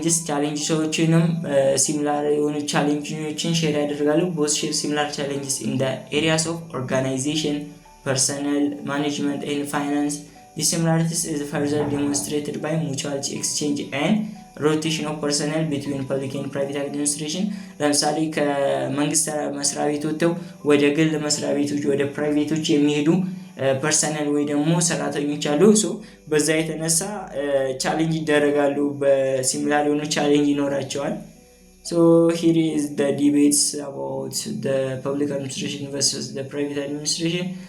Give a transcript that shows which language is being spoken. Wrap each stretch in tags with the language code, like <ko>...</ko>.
<am>ቻሌንጅሶችንም ሲሚላር የሆኑ ቻሌንጆችን ሼር ያደርጋሉ።</am> <en>both share similar challenges in the areas of organization, personnel management and finance. The similarities is further demonstrated by mutual exchange and rotation of personnel between public and private administration.</en> <am>ለምሳሌ ከመንግስት መስሪያ ቤት ወጥተው ወደ ግል መስሪያ ቤቶች ወደ ፕራይቬቶች የሚሄዱ ፐርሰናል ወይ ደግሞ ሰራተኞች አሉ። ሶ በዛ የተነሳ ቻሌንጅ ይደረጋሉ በሲሚላር የሆኑ ቻሌንጅ ይኖራቸዋል።</am> <en>So here is the debates about the public administration versus the private administration.</en>